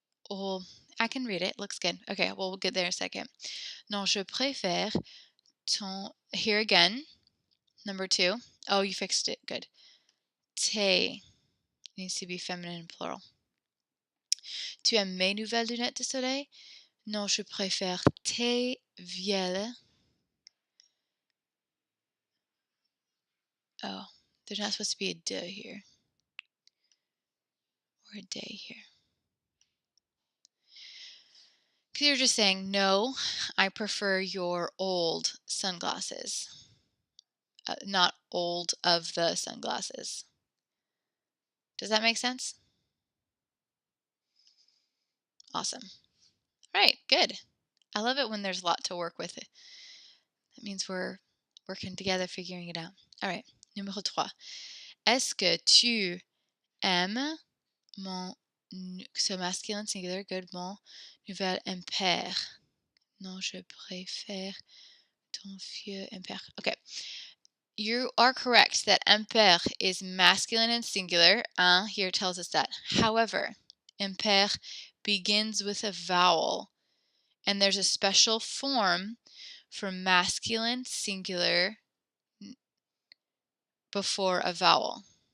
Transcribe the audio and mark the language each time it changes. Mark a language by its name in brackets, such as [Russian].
[English] Oh, I can read it. Looks good. Okay, well, we'll get there in a second. [French] Non, je préfère ton... [English] Here again, number 2. Oh, you fixed it. Good. Tes needs to be feminine and plural. [French] Tu aimes mes nouvelles lunettes de soleil? Non, je préfère tes vieilles. [English] Oh, there's not supposed to be a de here. Or a day here. Because you're just saying, no, I prefer your old sunglasses. Not old of the sunglasses. Does that make sense? Awesome. All right, good. I love it when there's a lot to work with. That means we're working together, figuring it out. All right, [French] numéro 3. Est-ce que tu aimes mon... [English] So masculine singular, good, [French] mon nouvel impair. Non, je préfère ton vieux impair. [English] Okay. You are correct that impair is masculine and singular. Here tells us that. However, impair begins with a vowel, and there's a special form for masculine singular before a vowel.